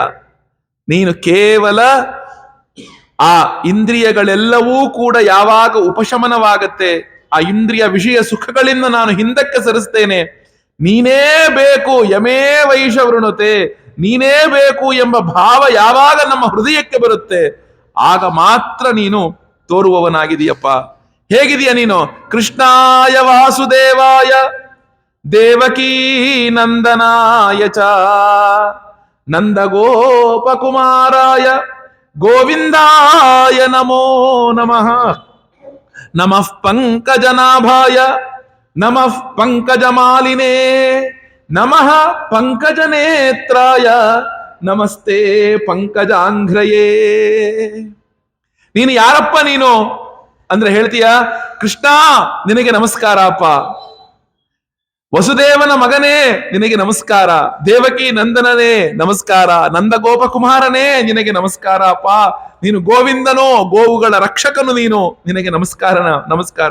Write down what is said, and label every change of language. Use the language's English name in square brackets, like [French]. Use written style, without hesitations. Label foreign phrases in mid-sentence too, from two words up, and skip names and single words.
[Kannada] ನೀನು ಕೇವಲ ಆ ಇಂದ್ರಿಯಗಳೆಲ್ಲವೂ ಕೂಡ ಯಾವಾಗ ಉಪಶಮನವಾಗತ್ತೆ, ಆ ಇಂದ್ರಿಯ ವಿಷಯ ಸುಖಗಳಿಂದ ನಾನು ಹಿಂದಕ್ಕೆ ಸರಿಸ್ತೇನೆ, ನೀನೇ ಬೇಕು, [Sanskrit] ಯಮೇ ವೈಷವೃಣತೆ, [Kannada] ನೀನೇ ಬೇಕು ಎಂಬ ಭಾವ ಯಾವಾಗ ನಮ್ಮ ಹೃದಯಕ್ಕೆ ಬರುತ್ತೆ, ಆಗ ಮಾತ್ರ ನೀನು ತೋರುವವನಾಗಿದೆಯಪ್ಪ. ಹೇಗಿದೆಯಾ ನೀನು? [Sanskrit] ಕೃಷ್ಣಾಯ ವಾಸುದೇವಾಯ ದೇವಕೀ ನಂದನಾಯ ಚ ನಂದ ಗೋಪಕುಮಾರಾಯ ಗೋವಿಂದಾಯ ನಮೋ ನಮಃ. ನಮಃ ಪಂಕಜನಾಭಾಯ ನಮಃ ಪಂಕಜಮಾಲಿನೇ ನಮಃ ಪಂಕಜನೇತ್ರಾಯ ನಮಸ್ತೆ ಪಂಕಜಾಂಘ್ರಯೇ. [Kannada] ನೀನು ಯಾರಪ್ಪ ನೀನು ಅಂದ್ರೆ ಹೇಳ್ತೀಯ, ಕೃಷ್ಣ ನಿನಗೆ ನಮಸ್ಕಾರ ಅಪ್ಪ, ವಸುದೇವನ ಮಗನೇ ನಿನಗೆ ನಮಸ್ಕಾರ, ದೇವಕಿ ನಂದನನೇ ನಮಸ್ಕಾರ, ನಂದ ಗೋಪಕುಮಾರನೇ ನಿನಗೆ ನಮಸ್ಕಾರ ಅಪ್ಪ, ನೀನು ಗೋವಿಂದನೋ ಗೋವುಗಳ ರಕ್ಷಕನು, ನಿನಗೆ ನಮಸ್ಕಾರ.